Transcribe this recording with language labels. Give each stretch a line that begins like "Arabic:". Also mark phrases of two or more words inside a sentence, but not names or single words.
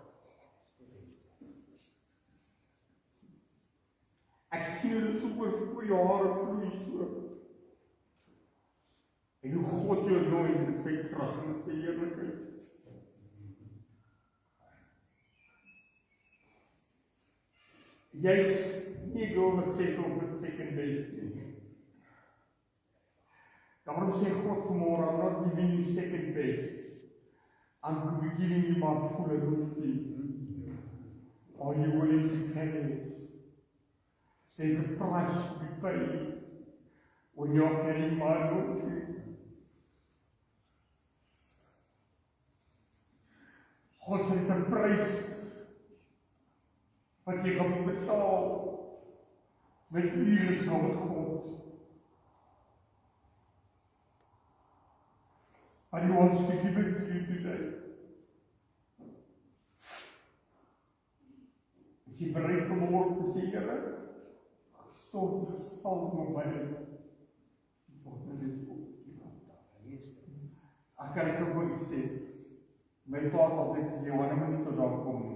Afrikaans: Ek sien hulle so oor jou hare vloei so. En hoe God jou nooi met sy krag en sy heerlikheid. Jy is nie gou wat sê kom met
English: second base
Afrikaans: nie. Daarom sê God vanmôre,
English: I'm not giving you second base. I'm giving you my full authority. Are you willing to carry it? There's a price to be paid when you're carrying my authority.
Afrikaans: God sê, is 'n prys wat jy gaan betaal met ure saam met God.
English: And He wants to give it to you today.
Afrikaans: Is jy bereid vanmôre te sê, Here, stort die salwing op my. Ek kan ek ook iets sê. My pa het altyd sê, Johanna moet nie tot daar kom nie.